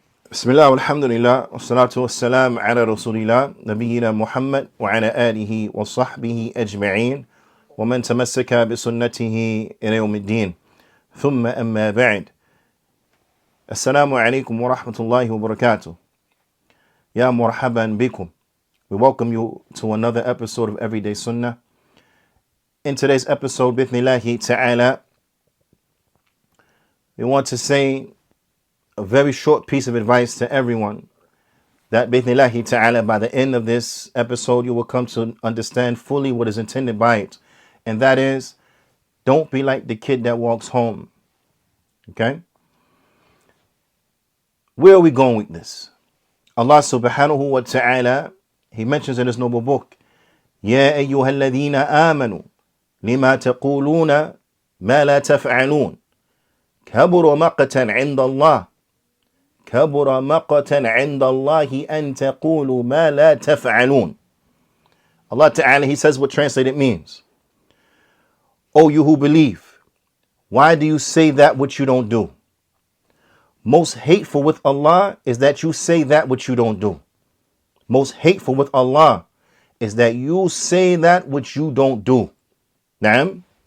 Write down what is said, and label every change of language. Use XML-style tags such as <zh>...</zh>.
<ar>بسم الله والحمد لله والصلاة والسلام على رسول الله نبينا محمد وعلى آله وصحبه أجمعين ومن تمسك بسنته إلى يوم الدين ثم أما بعد السلام عليكم ورحمة الله وبركاته يا مرحبا بكم.</ar> <en>We welcome you to another episode of Everyday Sunnah. In today's episode, bithnillahi ta'ala, we want to say a very short piece of advice to everyone that bithnillahi ta'ala, by the end of this episode, you will come to understand fully what is intended by it. And that is, don't be like the kid that walks home. Okay? Where are we going with this? Allah subhanahu wa ta'ala, He mentions in His noble book,</en> <ar>يَا أَيُّهَا الَّذِينَ آمَنُوا لِمَا تَقُولُونَ مَا لَا تَفْعَلُونَ كَبُرَ مَقْتًا عِنْدَ اللَّهِ كبر مقتا عند الله أن تقولوا ما لا تفعلون.</ar> <en>Allah Ta'ala, He says what translated means. O you who believe, why do you say that which you don't do? Most hateful with Allah is that you say that which you don't do. Most hateful with Allah is that you say that which you don't do. Naam.</en>